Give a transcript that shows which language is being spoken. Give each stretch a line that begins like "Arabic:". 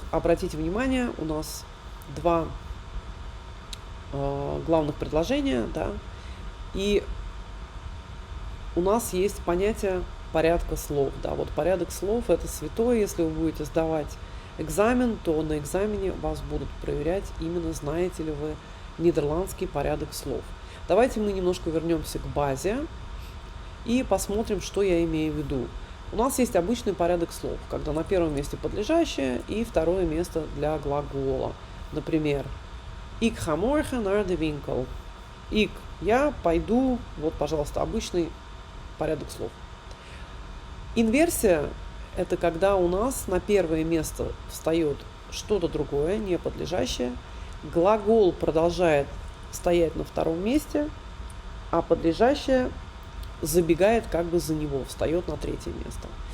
Russian: Обратите внимание, у нас два главных предложения, да, и у нас есть понятие порядка слов, да, вот порядок слов это святое, если вы будете сдавать экзамен, то на экзамене вас будут проверять именно знаете ли вы нидерландский порядок слов. Давайте мы немножко вернемся к базе и посмотрим, что я имею в виду. У нас есть обычный порядок слов, когда на первом месте подлежащее и второе место для глагола. Например,
Dutch: Ik ga morgen naar de winkel.
Russian: Ik, я пойду, вот, пожалуйста, обычный порядок слов. Инверсия – это когда у нас на первое место встает что-то другое, не подлежащее. Глагол продолжает стоять на втором месте, а подлежащее забегает как бы за него, встает на третье место.